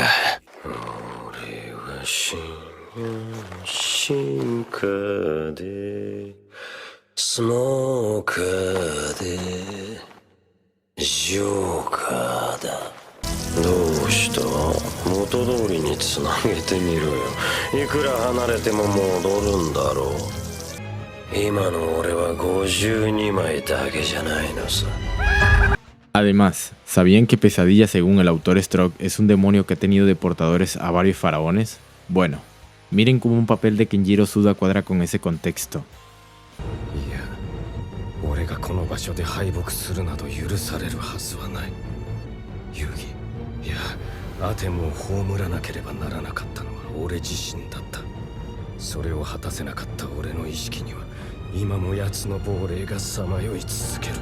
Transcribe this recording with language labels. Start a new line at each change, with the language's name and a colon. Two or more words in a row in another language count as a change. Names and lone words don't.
Japanese: 俺は進化でスモーカーでジョーカーだ。どうした？元通りにつなげてみろよ。いくら離れても戻るんだろう。今の俺は52枚だけじゃないのさ。
Spanish: Además, ¿sabían que Pesadilla, según el autor Stroke, es un demonio que ha tenido de portadores a varios faraones? Bueno, miren cómo un papel de Kenjiro Tsuda cuadra con ese contexto.
Japanese: いや、俺がこの場所で敗北するなど許されるはずはない。遊戯、いや、アテムを葬らなければならなかったのは俺自身だった。それを果たせなかった俺の意識には今も奴の亡霊がさまよい続ける。